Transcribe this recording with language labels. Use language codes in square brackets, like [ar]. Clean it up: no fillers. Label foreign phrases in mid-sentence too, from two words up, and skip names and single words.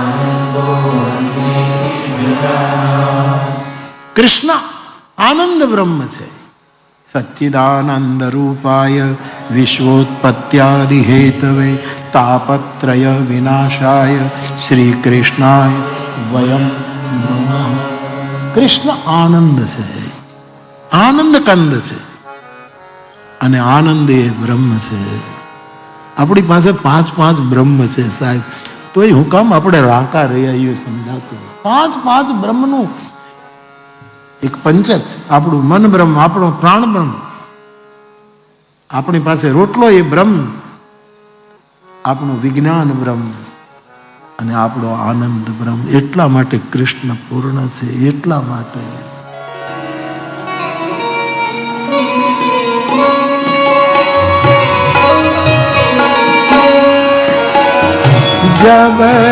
[gu] કૃષ્ણ આનંદ બ્રહ્મ છે, [sa] सच्चिदानंद रूपाय विश्वोत्पत्त्यादि हेतवे तापत्रय विनाशाय श्री कृष्णाय वयम नमः। [gu] કૃષ્ણ આનંદ છે, આનંદ કંદ છે અને આનંદ એ બ્રહ્મ છે. આપણી પાસે 5 બ્રહ્મ છે સાહેબ, તોય હું કામ આપણે રાકા રહ્યા એ સમજાતું. 5 બ્રહ્મનું એક પંચક છે. આપણું મન બ્રહ્મ, આપણો પ્રાણ બ્રહ્મ, આપણી પાસે રોટલો એ બ્રહ્મ, આપણું વિજ્ઞાન બ્રહ્મ અને આપણો આનંદ બ્રહ્મ. એટલા માટે કૃષ્ણ પૂર્ણ છે, એટલા માટે. [hi] जब